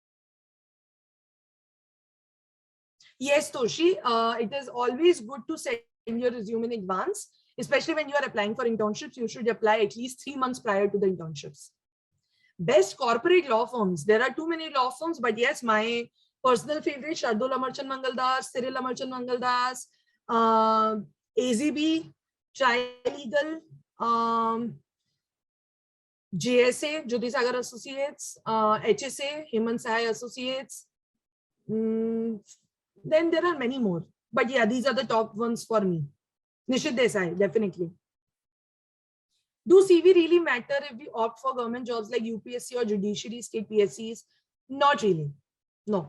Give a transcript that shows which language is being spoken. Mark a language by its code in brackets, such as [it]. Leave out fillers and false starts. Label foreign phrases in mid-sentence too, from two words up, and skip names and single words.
[en] Yes, Toshi, it is always good to send your resume in advance, especially when you are applying for internships. You should apply at least 3 months prior to the internships. Best corporate law firms. There are too many law firms, but yes, my personal favorite, Shardul Amarchand Mangaldas, Cyril Amarchand Mangaldas, AZB, Trilegal, JSA, Jyoti Sagar Associates, HSA, Hemant Sahai Associates. Then there are many more. But yeah, these are the top ones for me. Nishit Desai, definitely. Do CV really matter if we opt for government jobs like UPSC or judiciary state PSCs? Not really. No.